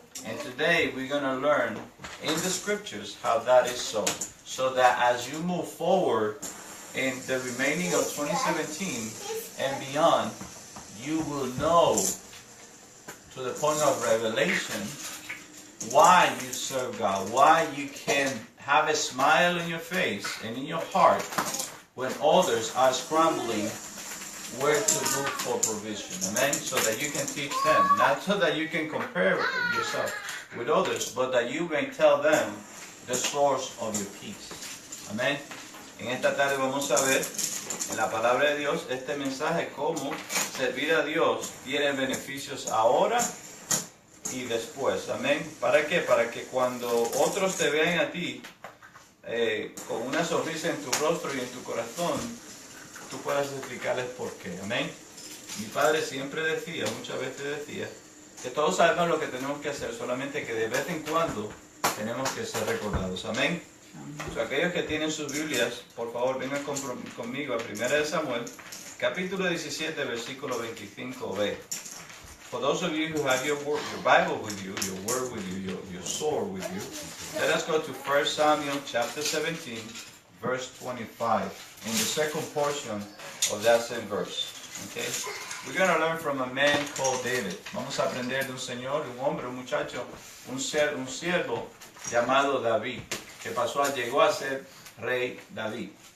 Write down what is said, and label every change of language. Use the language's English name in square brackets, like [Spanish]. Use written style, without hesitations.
[English] And today we're going to learn in the scriptures how that is so that as you move forward in the remaining of 2017 and beyond, you will know to the point of revelation why you serve God, why you can have a smile in your face and in your heart when others are scrambling where to look for provision. Amen? So that you can teach them, not so that you can compare yourself with others, but that you may tell them the source of your peace. Amen? [Spanish] En esta tarde vamos a ver en la palabra de Dios este mensaje, cómo servir a Dios tiene beneficios ahora y después. Amén. ¿Para qué? Para que cuando otros te vean a ti con una sonrisa en tu rostro y en tu corazón, tú puedas explicarles por qué. Amén. Mi padre siempre decía, muchas veces decía, que todos sabemos lo que tenemos que hacer, solamente que de vez en cuando tenemos que ser recordados. Amén. So, aquellos que tienen sus Biblias, por favor vengan conmigo a 1 Samuel, capítulo 17, versículo 25b. [English] For those of you who have your Bible with you, your word with you, your sword with you, let us go to 1 Samuel chapter 17, verse 25, in the second portion of that same verse. Okay? We're going to learn from a man called David. [Spanish] Vamos a aprender de un señor, un hombre, un muchacho, un siervo llamado David, que llegó a ser rey David.